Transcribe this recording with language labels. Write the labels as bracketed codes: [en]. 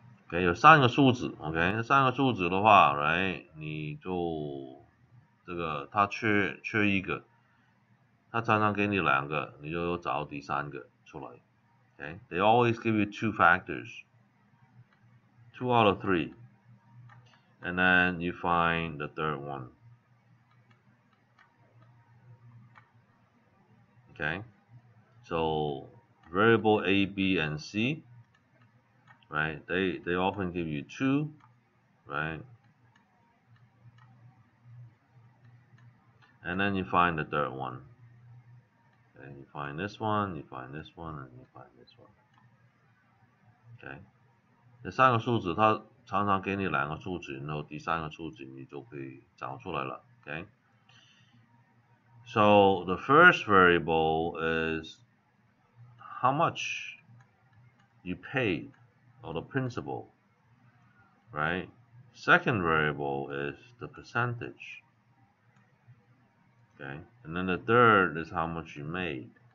[zh] OK， 有3个数字 ，OK， 3个数字的话 ，right， 你就这个它缺一个，它常常给你2个，你就找第3个出来。 [en] OK， they always give you 2 factors, 2 out of 3, and then you find the third one. Okay, so variable A, B, and C, right? They often give you 2, right? And then you find the third one. Okay, you find this one, you find this one, and you find this one. [zh] Okay， 这3个数字它常常给你2个数字，然后第3个数字你就可以找出来了。 [en] Okay， so the first variable is how much you paid, or the principal, right? Second variable is the percentage. Okay, and then the third is how much you made.